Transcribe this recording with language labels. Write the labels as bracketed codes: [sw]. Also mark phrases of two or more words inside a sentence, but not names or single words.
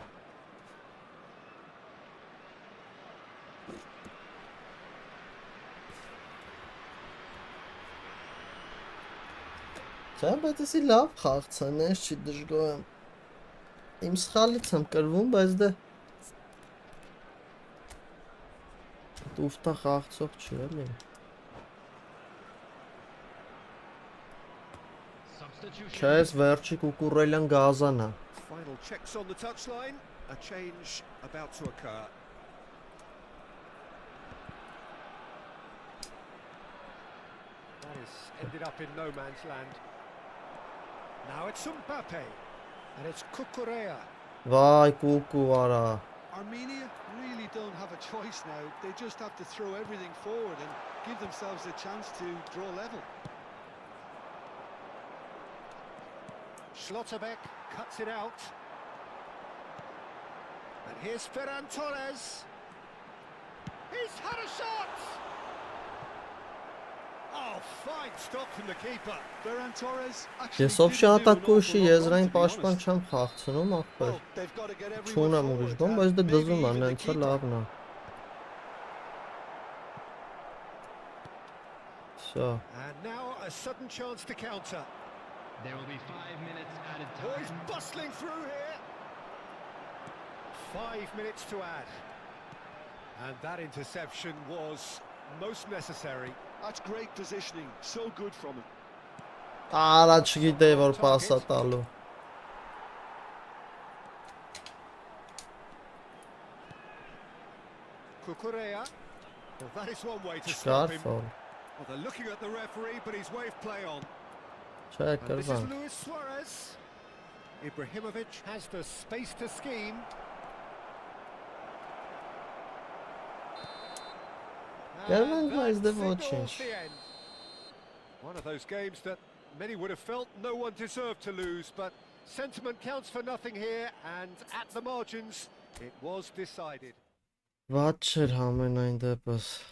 [hy] Չէ, բայց էսի լավ խաղցան, ես չի դժգոհ եմ։ Իմ սխալից եմ կրվում, բայց դե ուֆտա խաղցող չի էլի։ Չէ, ես վերջի կուկուրելյան գազանա։ [en] Final checks on the touchline. A change about to occur. That has ended up in no man's land. Now it's Mbappe. And it's Cucurella. [hy] Վայ, կուկու արա։ [en] Armenia really don't have a choice now. They just have to throw everything forward and give themselves a chance to draw level. Schlotterbeck cuts it out. And here's Ferran Torres. He's had a shot! Oh, fine stop from the keeper. Ferran Torres actually [hy] Ես ով շատ ատակուշի եզրային պաշտպան չեմ խաղցնում ախպեր։ [en] they've got to get everyone [hy] Չունեմ ուրիշ բան, բայց դե դզում եմ, նենցը լավն է։ Всё. [en] And now a sudden chance to counter. There will be 5 minutes added Oh, he's time. bustling through here. 5 minutes to add. And that interception was most necessary. That's great positioning. So good from him. [hy] Արա չգիտեի որ պասա տալու։ [en] Cucurella. Well, that is one way to stop him. Շարֆոլ։ Well, they're looking at the referee, but he's waved play on. [hy] Չէ, [en] And this is [hy] կրվան։ [en] Luis Suarez. Ibrahimovic has the space to scheme. [hy] Կրվան, [en] And [hy] բայց [en] that [hy] դե ոչինչ։ [en] signals the end. One of those games that many would have felt no one deserved to lose, but sentiment counts for nothing here, and at the margins, it was decided. [hy] Վատ չէր համենայն դեպս։